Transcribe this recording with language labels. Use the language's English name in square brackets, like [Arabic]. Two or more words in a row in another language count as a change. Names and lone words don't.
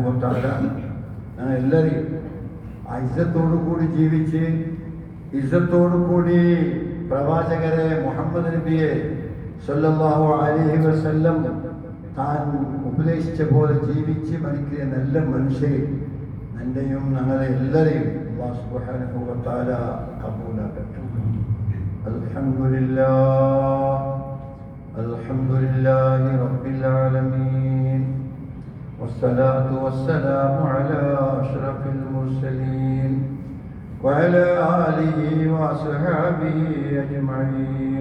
[Arabic] و تعالى [Malayalam] എല്ലാവരെയും ആ ഇസ്സത്തോടു കൂടി ജീവിച്ച് ഇസ്സത്തോടു കൂടി പ്രവാചകരെ മുഹമ്മദ് നബിയെ [Arabic] صلى الله عليه وسلم [Malayalam] താൻ ഉപദേശിച്ച പോലെ ജീവിച്ച് മരിക്കുന്ന നല്ല മനുഷ്യരെ എൻ്റെയും ഞങ്ങളെ എല്ലാവരെയും അല്ലാഹു [Arabic] سبحانه وتعالى [Malayalam] കബൂലാക്കട്ടെ. [Arabic] الحمد لله رب العالمين والصلاة والسلام على أشرف المرسلين وعلى آله وصحبه أجمعين.